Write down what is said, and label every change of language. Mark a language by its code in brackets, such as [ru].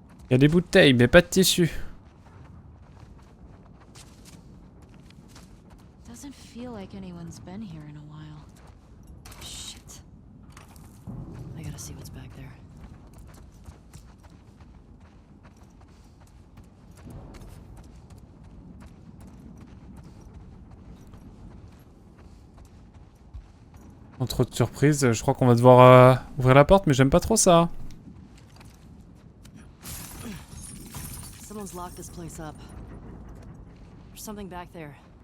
[fr] Il y a des bouteilles, mais pas de tissu. [en] Doesn't feel like anyone's been here in a while. Shit. I gotta see what's back there. [fr] Sans trop de surprises, je crois qu'on va devoir ouvrir la porte, mais j'aime pas trop ça. [en] Someone's locked this place up. There's something back there.